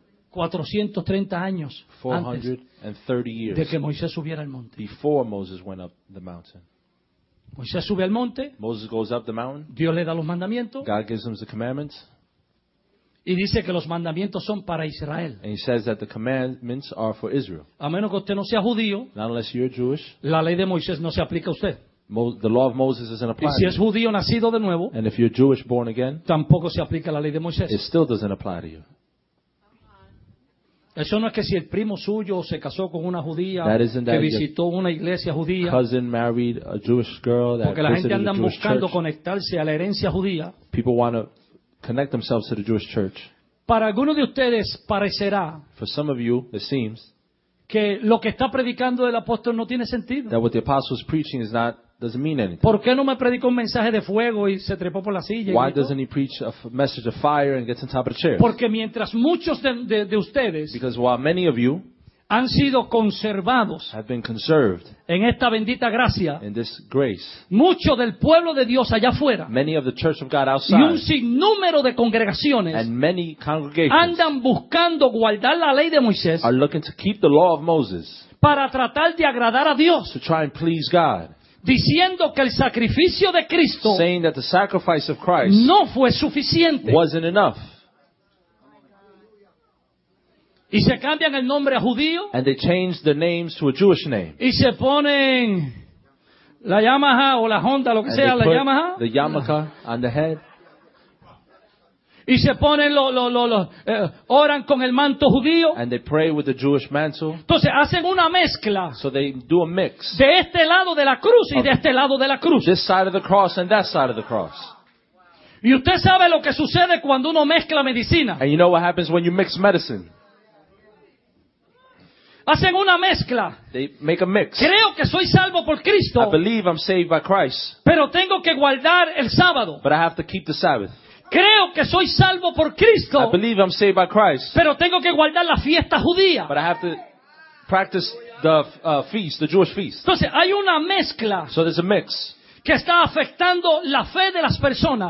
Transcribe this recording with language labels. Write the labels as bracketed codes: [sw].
[es] 430 años 430 antes [en] years [es] de que Moisés subiera al monte. [en] Before Moses went up the mountain. [es] Moisés sube al monte. [en] Moses goes up the mountain. [es] Dios le da los mandamientos. [en] God gives him the commandments. [es] Y dice que los mandamientos son para Israel. [en] And he says that the commandments are for Israel. [es] A menos que usted no sea judío, [en] not unless you're Jewish, [es] la ley de Moisés no se aplica a usted. [en] The law of Moses isn't applied. [es] Y si es judío nacido de nuevo, [en] and if you're Jewish born again, [es] tampoco se aplica la ley de Moisés. [en] It still doesn't apply to you. [es] Eso no es que si el primo suyo se casó con una judía, [en] that isn't that [es] que visitó una iglesia judía, [en] cousin married a Jewish girl that [es] porque la gente anda buscando [en] church, [es] conectarse a la herencia judía. [en] People want to connect themselves to the Jewish church. [es] Para algunos de ustedes parecerá, [en] for some of you, it seems, [es] que lo que está predicando el apóstol no tiene sentido. [en] That what the apostle is preaching is not, doesn't mean anything. [es] ¿Por qué no me predicó un mensaje de fuego y se trepó por la silla? [en] Why doesn't he preach a message of fire and gets on top of the chairs? [es] Porque mientras muchos de ustedes, [en] because while many of you, [es] han sido conservados, [en] have been conserved, [es] en esta bendita gracia, [en] in this grace, [es] mucho del pueblo de Dios allá afuera, [en] many of the church of God outside, [es] y un sinnúmero de congregaciones, [en] and many congregations, [es] andan buscando guardar la ley de Moisés, [en] are looking to keep the law of Moses, [es] para tratar de agradar a Dios, [en] to try and please God, [es] diciendo que el sacrificio de Cristo, [en] saying that the sacrifice of Christ, [es] no fue suficiente, [en] wasn't enough. [es] Y se cambian el nombre a judío. [en] And they change their names to a Jewish name. [es] Y se ponen la Yamaha o la Honda, lo que [en] and [es] sea, [en] they [es] la [en] put [es] Yamaha. [en] The Yamaha on the head. [es] Y se ponen oran con el manto judío. [en] And they pray with the Jewish mantle. [es] Entonces hacen una mezcla. [en] So they do a mix. [es] De este lado de la cruz y de este lado de la cruz. [en] This side of the cross and that side of the cross. [es] Y usted sabe lo que sucede cuando uno mezcla medicina. [en] And you know what happens when you mix medicine. [es] Hacen una mezcla. [en] They make a mix. [es] Creo que soy salvo por Cristo. [en] I believe I'm saved by Christ. [es] Pero tengo que guardar el sábado. [en] But I have to keep the Sabbath. [es] Creo que soy salvo por Cristo. [en] I believe I'm saved by Christ. [es] Pero tengo que guardar la fiesta judía. [en] But I have to practice the feast, the Jewish feast. [es] Entonces hay una mezcla. [en] So there's a mix. [es] Que está afectando la fe de las personas.